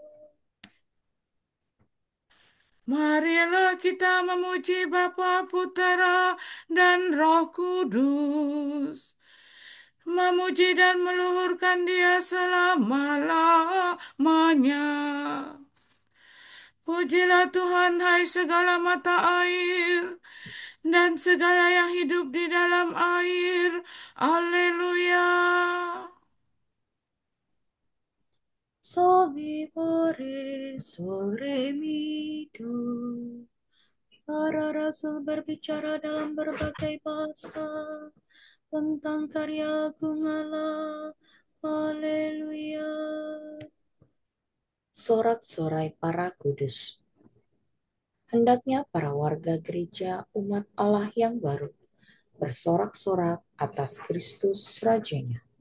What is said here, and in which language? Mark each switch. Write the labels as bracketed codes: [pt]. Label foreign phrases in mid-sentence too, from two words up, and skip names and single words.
[id] Marilah kita memuji Bapa, Putera, dan Roh Kudus. Memuji dan meluhurkan Dia selama-lamanya. Pujilah Tuhan, hai segala mata air, dan segala yang hidup di dalam air. Alleluia. Sol mi re, sol re mi do. Para rasul berbicara dalam berbagai bahasa tentang karya agung Allah. Haleluya. Sorak-sorai para kudus. Hendaknya para warga gereja umat Allah yang baru bersorak-sorak atas Kristus Rajanya.